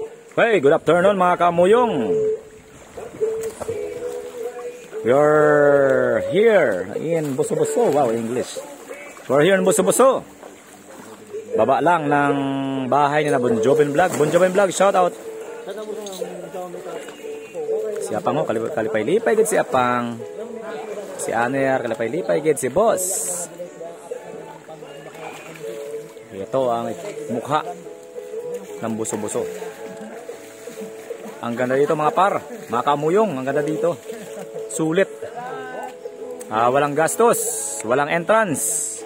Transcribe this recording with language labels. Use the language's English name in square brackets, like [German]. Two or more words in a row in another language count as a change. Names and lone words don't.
[English] Hey, good afternoon [Hiligaynon] mga kamuyong. [English] We are here in Buso-Buso. Wow, English. We are here in Buso-Buso. [Filipino] Baba lang ng bahay ni na Bon Joven Vlog. Bon Joven Vlog, [English] shout out. [Hiligaynon] Si Apang ho, kalipay-lipay gid si Apang. Si Aner, kalipay-lipay gid si Boss. [Filipino] Ito ang mukha ng Buso-Buso. Ang ganda dito mga par, [Hiligaynon] mga kamuyong, [Filipino] ang ganda dito. Sulit. Walang gastos, walang entrance.